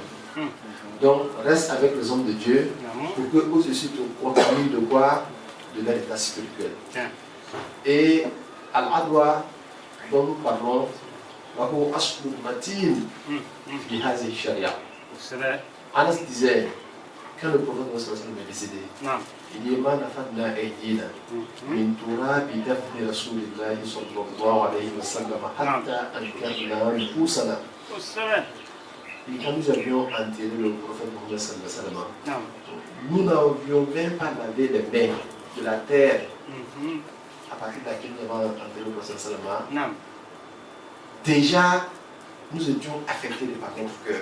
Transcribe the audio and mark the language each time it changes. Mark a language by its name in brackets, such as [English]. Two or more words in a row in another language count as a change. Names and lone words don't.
[French] Donc reste avec les hommes de Dieu pour que eux aussi te contaminent de quoi? De leur état spirituel. Et Al-Adwa dont nous parlons, Anas disait, quand le prophète est décédé, il dit [Arabic] ما نفضنا أيدينا من تراب دفن رسول الله صلى الله عليه وسلم حتى أنكرنا نفوسنا. [French] Et quand nous avions enterré le prophète Mohammed [Arabic] صلى الله عليه وسلم, [French] nous n'avions même pas lavé les mains de la terre à partir de laquelle nous avons enterré le prophète [Arabic] صلى الله عليه وسلم. [French] Déjà, nous étions affectés par notre cœur.